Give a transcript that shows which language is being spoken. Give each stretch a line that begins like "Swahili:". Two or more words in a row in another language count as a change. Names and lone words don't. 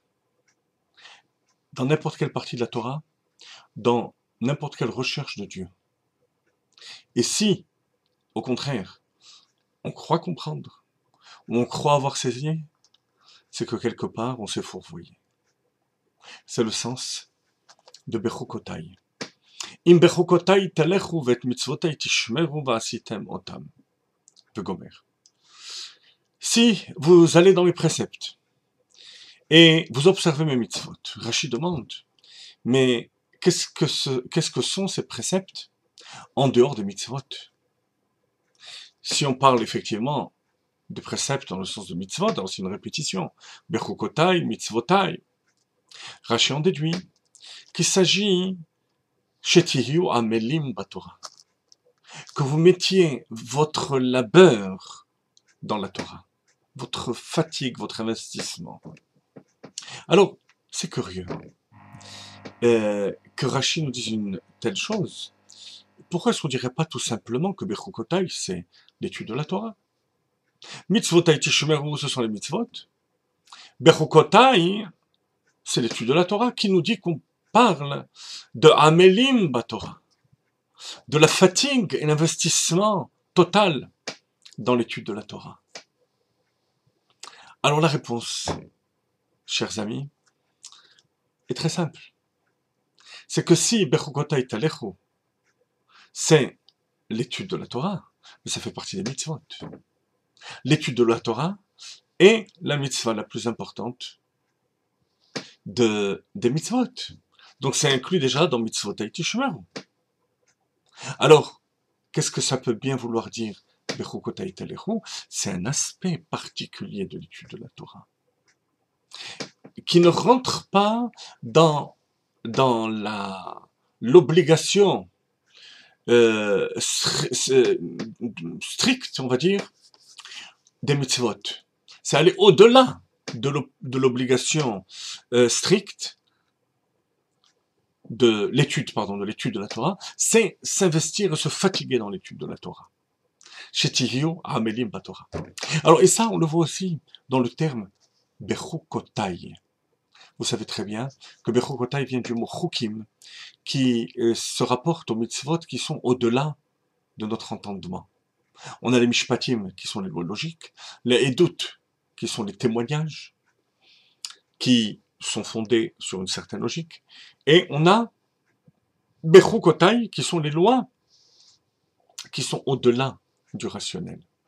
French: Dans n'importe quelle partie de la Torah, dans n'importe quelle recherche de Dieu. Et si, au contraire, on croit comprendre, ou on croit avoir saisi, c'est que quelque part, on s'est fourvoyé. C'est le sens de Bechukotai.
Hebrew: אם בחוקותי תלכו ואת מצוותי תשמרו ועשיתם אותם. Vegomer.
French: Si vous allez dans mes préceptes, et vous observez mes mitzvot, Rashi demande, mais qu'est-ce que sont ces préceptes en dehors des mitzvot? Si on parle effectivement de préceptes dans le sens de mitzvot, alors c'est une répétition.
Hebrew: בחוקותי, מצוותי.
French: Rashi en déduit qu'il s'agit
Hebrew: שתהיו עמלים בתורה,
French: que vous mettiez votre labeur dans la Torah, votre fatigue, votre investissement. Alors, c'est curieux que Rashi nous dise une telle chose. Pourquoi est-ce qu'on ne dirait pas tout simplement que Bechukotai, c'est l'étude de la Torah?
Hebrew: מצוותי תשמרו,
French: ce sont les mitzvot. Bechukotai, c'est l'étude de la Torah qui nous dit qu'on parle de
Hebrew: עמלים בתורה,
French: de la fatigue et l'investissement total dans l'étude de la Torah. Alors la réponse, chers amis, est très simple. C'est que si
Hebrew: בחוקותי תלכו,
French: c'est l'étude de la Torah, mais ça fait partie des mitzvot. L'étude de la Torah est la mitzvah la plus importante des mitzvot. Donc c'est inclus déjà dans
Hebrew: מצוותי תשמרו.
French: Alors, qu'est-ce que ça peut bien vouloir dire
Hebrew: בחוקותי תלכו?
French: C'est un aspect particulier de l'étude de la Torah, qui ne rentre pas dans l'obligation stricte, on va dire, des mitzvot. C'est aller au-delà de l'obligation stricte de l'étude de la Torah, c'est s'investir et se fatiguer dans l'étude de la Torah.
Hebrew: שתהיו עמלים בתורה.
French: Alors, et ça, on le voit aussi dans le terme Bechukotai. Vous savez très bien que Bechukotai vient du mot chukim, qui se rapporte aux mitzvot qui sont au-delà de notre entendement. On a les mishpatim, qui sont les lois logiques, les edut, qui sont les témoignages, qui sont fondés sur une certaine logique, et on a Bechukotai, qui sont les lois qui sont au-delà du rationnel.